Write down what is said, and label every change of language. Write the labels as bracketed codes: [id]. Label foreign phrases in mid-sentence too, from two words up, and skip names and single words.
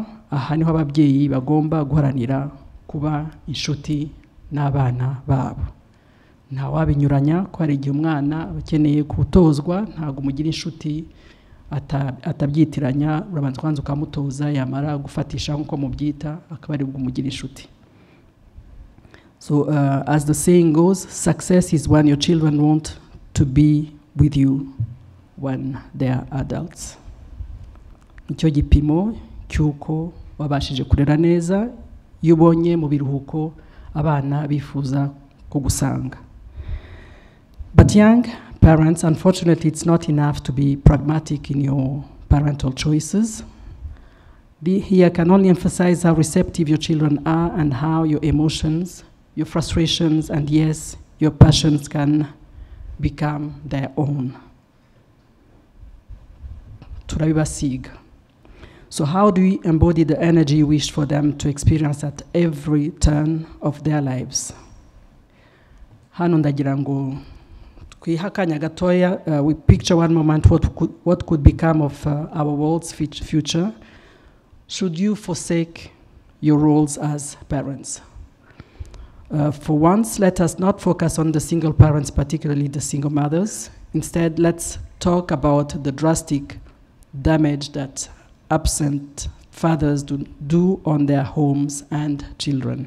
[rw] Aha niho ababyeyi bagomba guharanira kuba inshuti n'abana babo. Nta wabinyuranya ko hari igihe umwana akeneye gutozwa, ntago umugira inshuti atabyitiranya, urabanza kwanza ukamutoza, yamara gufatisha nk'uko mubyita akaba ari bwumugira inshuti. [en] So as the saying goes, success is when your children want to be with you when they are adults. [rw] Nicyo gipimo cy'uko wabashije kurera neza iyo ubonye mu biruhuko abana bifuza kugusanga. [en] But young parents, unfortunately, it's not enough to be pragmatic in your parental choices. Here I can only emphasize how receptive your children are and how your emotions, your frustrations, and yes, your passions can become their own. [rw] Turabibasiga. [en] So how do we embody the energy you wish for them to experience at every turn of their lives? [rw] Hano ndagira ngo twihakanya gatoya, [en] we picture one moment what could become of our world's future should you forsake your roles as parents. For once, let us not focus on the single parents, particularly the single mothers. Instead, let's talk about the drastic damage that absent fathers do on their homes and children.